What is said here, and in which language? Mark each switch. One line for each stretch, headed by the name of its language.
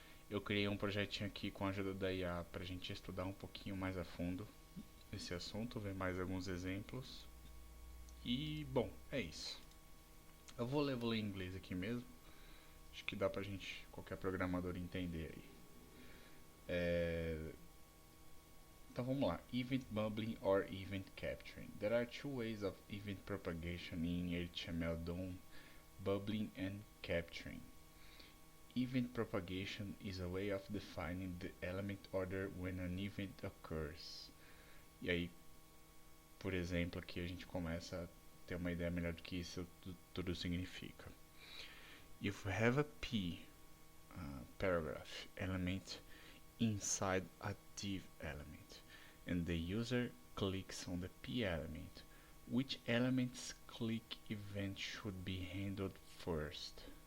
Portuguese: Eu criei um projetinho aqui com a ajuda da IA para a gente estudar um pouquinho mais a fundo esse assunto, ver mais alguns exemplos. E, bom, é isso. Vou ler em inglês aqui mesmo. Acho que dá pra gente, qualquer programador, entender aí. É, então vamos lá.
English: Event bubbling or event capturing. There are two ways of event propagation in HTML DOM, bubbling and capturing. Event propagation is a way of defining the element order when an event occurs.
Portuguese: E aí, por exemplo, aqui a gente começa a ter uma ideia melhor do que isso tudo significa.
English: If we have a P paragraph element inside a div element and the user clicks on the P element, which element's click event should be handled first?